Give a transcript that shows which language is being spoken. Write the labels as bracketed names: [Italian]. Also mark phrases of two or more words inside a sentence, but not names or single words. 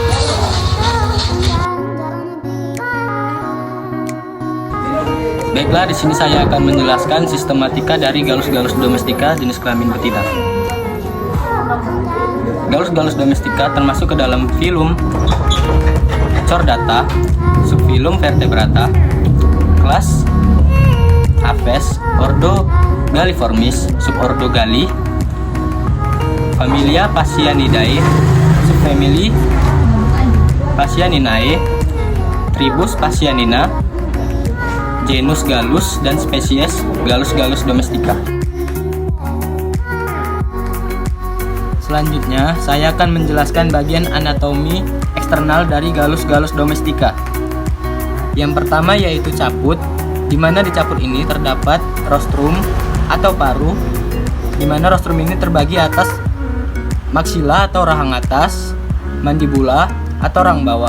[Indonesian] Baiklah, di sini saya akan menjelaskan sistematika dari galus-galus domestika jenis kelamin betina. Galus-galus domestika termasuk ke dalam filum Chordata, subfilum Vertebrata, kelas Aves, ordo Galliformis, subordo Galli, familia Phasianidae, subfamily Phasianinae, tribus Phasianina, genus Gallus, dan spesies Gallus-Gallus domestica. Selanjutnya, saya akan menjelaskan bagian anatomi eksternal dari Gallus-Gallus domestica. Yang pertama yaitu caput, di mana di caput ini terdapat rostrum atau paru, di mana rostrum ini terbagi atas maksila atau rahang atas, mandibula atau rahang bawah.